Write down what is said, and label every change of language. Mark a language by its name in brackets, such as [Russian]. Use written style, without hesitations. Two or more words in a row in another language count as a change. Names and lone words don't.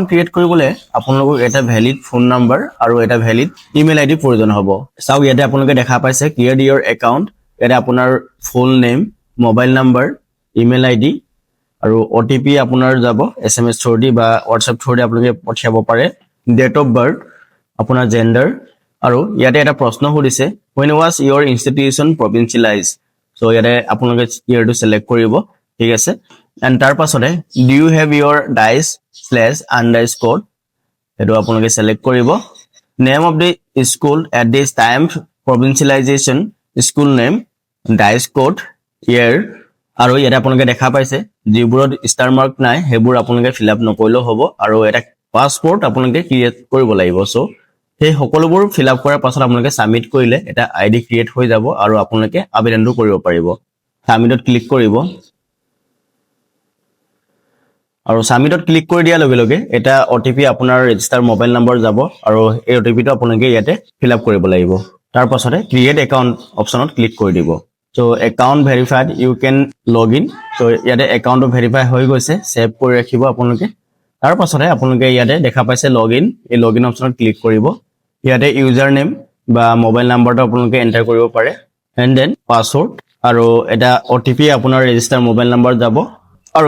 [Assamese] ক্ৰিয়েট কৰিবলৈ আপোনালোকক এটা [English] valid phone number [Assamese] আৰু এটা [English] valid email ID [Assamese] প্ৰয়োজন হ'ব চাওক ইয়াতে আপোনালোকে দেখা পাইছে [English] create your account [Assamese] ইয়াতে আপোনাৰ [English] full name mobile number email ID [Assamese] আৰু ওটিপি আপোনাৰ যাব [English] SMS through [Assamese] বা WhatsApp থ্ৰুদি আপোনালোকে পঠিয়াব পাৰে [English] date of birth [Assamese] আপোনাৰ জেন্ডাৰ আৰু ইয়াতে এটা প্ৰশ্ন সুধিছে [English] when was your institution provincialized so [Assamese] ইয়াতে আপোনালোকে ইয়াৰটো সিলেক্ট কৰিব ঠিক আছে এন্ড তাৰ পাছতে [English] do you have your dice/underscore [Assamese] এটো আপোনালোকে সিলেক্ট কৰিব [English] name of the school at this time provincialization school name dice code year [Assamese] আৰু ইয়াতে আপোনালোকে দেখা পাইছে যিবোৰত [English] star mark [Assamese] নাই হেবোৰ আপোনালোকে [English] fill up [Assamese] নকৰিলেও হ'ব আৰু এটা পাসপোৰ্ট আপোনালোকে ক্ৰিয়েট কৰিব লাগিব সো সেই সকলোবোৰ [English] fill up [Assamese] কৰাৰ পাছত আপোনালোকে সাবমিট কৰিলে এটা [English] ID create [Assamese] হৈ যাব আৰু আপোনালোকে আবেদনটো কৰিব পাৰিব [English] submit click [Assamese] কৰিব আৰু [English] submit click [Assamese] কৰি দিয়াৰ লগে লগে এটা ওটিপি আপোনাৰ [English] register mobile number [Assamese] যাব আৰু এই ওটিপিটো আপোনালোকে ইয়াতে ফিল আপ কৰিব লাগিব তাৰ পাছতে [English] create account option click [Assamese] কৰি দিব [English] So account verified you can log in [Assamese] so ইয়াতে একাউণ্টটো ভেৰিফাই হৈ গৈছে সেভ কৰি ৰাখিব আপোনালোকে তাৰ পাছতে আপোনালোকে ইয়াতে দেখা পাইছে লগইন এই লগইন অপচনত ক্লিক কৰিব ইয়াতে [English] user name [Assamese] বা [English] mobile number [Assamese] আপোনালোকে এন্টাৰ কৰিব পাৰে [English] and then password [Assamese] আৰু এটা ওটিপি আপোনাৰ [English] register mobile number [Assamese] যাব আৰু